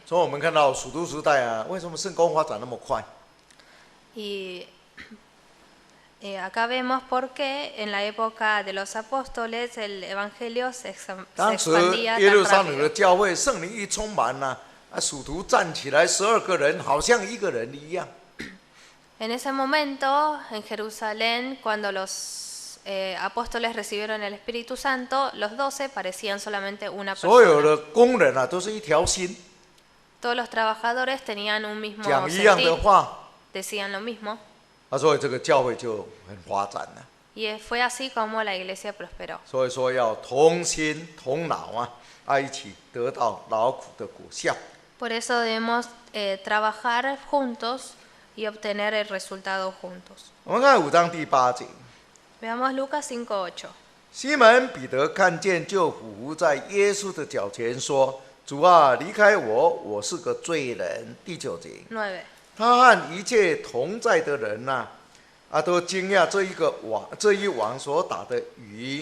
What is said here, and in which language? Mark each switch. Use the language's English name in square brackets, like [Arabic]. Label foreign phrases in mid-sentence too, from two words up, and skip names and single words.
[Chinese] 所以我们看到属徒时代啊，为什么圣公发展那么快？ [Spanish] Y acá vemos por qué en la época de los apóstoles el evangelio se [Chinese] 当时 [Spanish] expandía [Chinese] 耶路 [Spanish] tan [Chinese] 撒冷的 [Spanish] rápido. [Chinese] 教会圣灵一充满啊，啊，属徒站起来12个人，好像1个人一样。 [Spanish] En ese momento, en Jerusalén, cuando los apóstoles recibieron el Espíritu Santo, los 12 parecían solamente una [Chinese] 所有 [Spanish] persona. [Chinese] 的工人啊，都是一条心， [Spanish] Todos los trabajadores tenían un mismo [Chinese] 讲一样的 [Spanish] sentir, [Chinese] 话， [Spanish] decían lo mismo. [Chinese] 啊，所以这个教会就很发展了。 [Spanish] Y fue así como la iglesia prosperó. [Chinese] 所以说要同心同脑啊，啊，一起得到劳苦的果效。 [Spanish] Por eso debemos trabajar juntos y obtener el resultado juntos. [Chinese] 我们看5章第8节， [Spanish] Veamos Lucas 5:8. [Chinese] 西门彼得看见，就俯伏在耶稣的脚前说：“ 主啊，离开我，我是个罪人。第9节， [Spanish] 9. [Chinese] 他和一切同在的人呐、都惊讶这一网所打的鱼。